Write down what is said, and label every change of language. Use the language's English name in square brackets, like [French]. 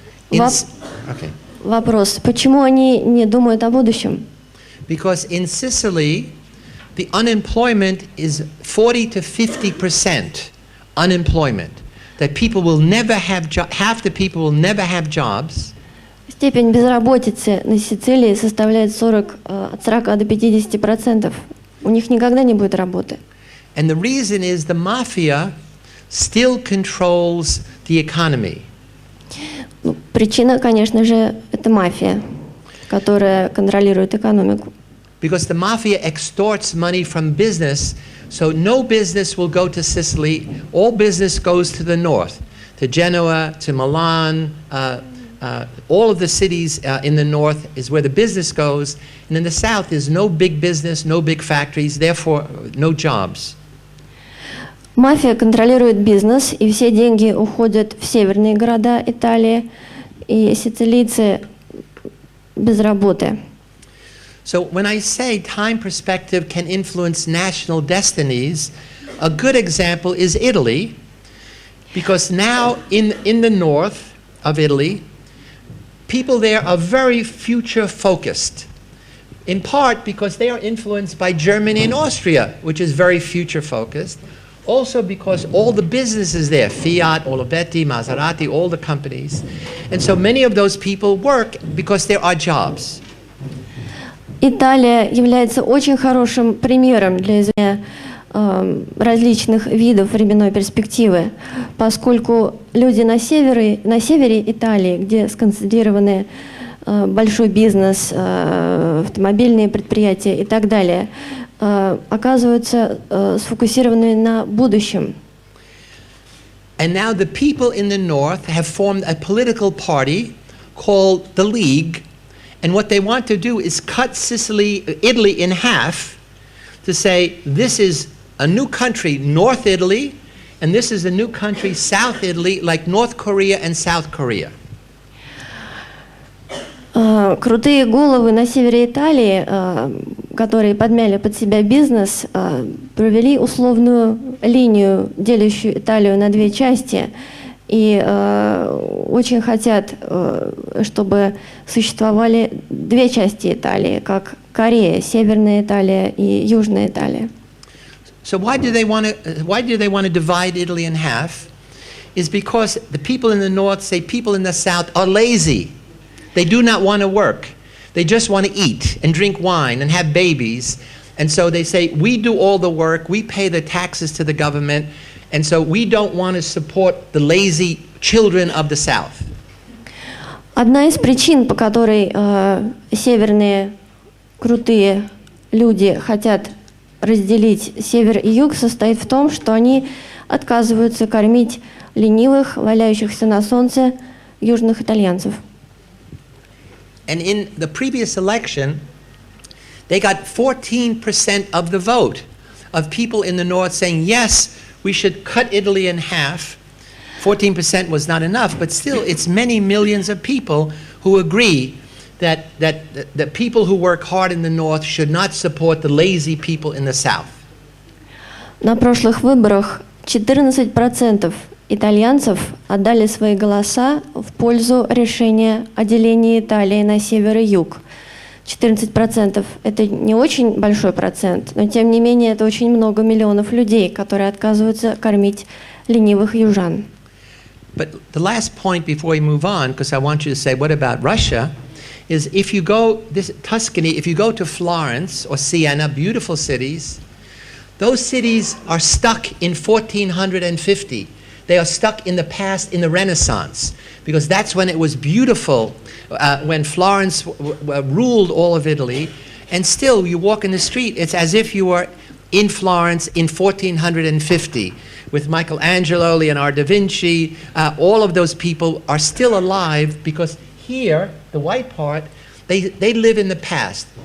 [English] Okay. [Russian] Вопрос, почему они не думают о будущем? [English] Because in Sicily, the unemployment is 40 to 50% unemployment. That people will never have half the people will never have jobs. [Russian] Степень безработицы на Сицилии составляет от 40 до 50%. У них никогда не будет работы. [English] And the reason is the mafia still controls the economy. [Russian] Причина, конечно же, это мафия, которая контролирует экономику. [English] Because the mafia extorts money from business, so no business will go to Sicily. All business goes to the north, to Genoa, to Milan. All of the cities in the north is where the business goes, and in the south is no big business, no big factories, therefore no jobs. [Russian] Мафия контролирует бизнес, и все деньги уходят в северные города Италии, и сицилийцы без работы. [English] So when I say time perspective can influence national destinies, a good example is Italy, because now in the north of Italy, people there are very future focused, in part because they are influenced by Germany and Austria, which is very future focused. Also because all the businesses there, Fiat, Olivetti, Maserati, all the companies. And so many of those people work because there are jobs. [Russian] Италия является очень хорошим примером для изучения различных видов временной перспективы, поскольку люди на севере Италии, где сконцентрированы большой бизнес, автомобильные предприятия и так далее, оказываются сфокусированы на будущем. [English] And now the people in the north have formed a political party called the League, and what they want to do is cut Italy in half to say this is a new country, North Italy, and this is a new country, South Italy, like North Korea and South Korea. [Russian] Крутые головы на севере Италии, которые подмяли под себя бизнес, провели условную линию, делящую Италию на 2 части, и очень хотят, чтобы существовали 2 части Италии, как Корея, Северная Италия и Южная Италия. [English] So why do they want to divide Italy in half? Is because the people in the north say people in the south are lazy. They do not want to work. They just want to eat and drink wine and have babies. And so they say, we do all the work, we pay the taxes to the government, and so we don't want to support the lazy children of the South. [Russian] Одна из причин, по которой северные крутые люди хотят разделить север и юг, состоит в том, что они отказываются кормить ленивых, валяющихся на солнце южных итальянцев. [English] And in the previous election, they got 14% of the vote of people in the north saying, yes, we should cut Italy in half. 14% was not enough, but still it's many millions of people who agree that people who work hard in the north should not support the lazy people in the south. [Russian] На прошлых выборах 14% итальянцев отдали свои голоса в пользу решения о делении Италии на север и юг. 14% – это не очень большой процент, но тем не менее это очень много миллионов людей, которые отказываются кормить ленивых южан. [English] But the last point before we move on, because I want you to say, what about Russia, is if you go, Tuscany, if you go to Florence or Siena, beautiful cities, those cities are stuck in 1450. They are stuck in the past, in the Renaissance, because that's when it was beautiful, when Florence ruled all of Italy, and still you walk in the street, it's as if you were in Florence in 1450, with Michelangelo, Leonardo da Vinci, all of those people are still alive, because here, the white part, they live in the past.